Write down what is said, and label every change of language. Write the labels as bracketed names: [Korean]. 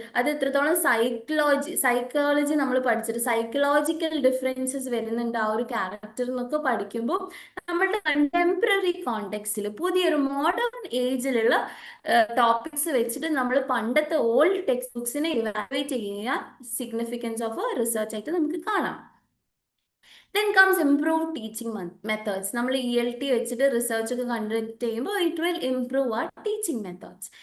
[Malayalam] അത് എത്രത്തോളം സൈക്കോളജി നമ്മൾ പഠിച്ചിട്ട് സൈക്കോളജിക്കൽ ഡിഫറൻസസ് വരുന്നുണ്ട് ആ ഒരു ക്യാരക്ടർ എന്നൊക്കെ പഠിക്കുമ്പോൾ നമ്മളുടെ കണ്ടംപററി കോണ്ടെക്സ്റ്റിൽ പുതിയൊരു മോഡേൺ ഏജിലുള്ള ടോപ്പിക്സ് വെച്ചിട്ട് നമ്മൾ പണ്ടത്തെ ഓൾഡ് ടെക്സ്റ്റ് ബുക്സിനെ ഇവാലുവേറ്റ് ചെയ്യാൻ സിഗ്നിഫിക്കൻസ് ഓഫ് റിസർച്ച് ആയിട്ട് നമുക്ക് കാണാം. [English] Then comes improved teaching methods. [Malayalam] നമ്മൾ ELT വെച്ചിട്ട് റിസർച്ച് ഒക്കെ കണ്ടക്ട് ചെയ്യുമ്പോൾ [English] It will improve our teaching methods.